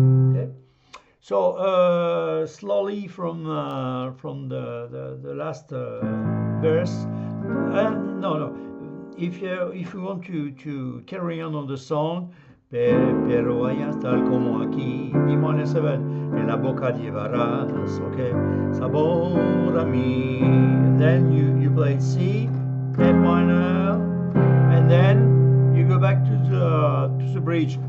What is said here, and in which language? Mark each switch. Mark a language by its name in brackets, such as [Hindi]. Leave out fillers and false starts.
[English] Okay. So slowly from the last verse. No. If you want to carry on the song, [Spanish] pero allá tal como aquí, D minor 7, en la boca llevarás, okay, sabor a mí. [English] And then you play C, F minor, and then you go back to the bridge.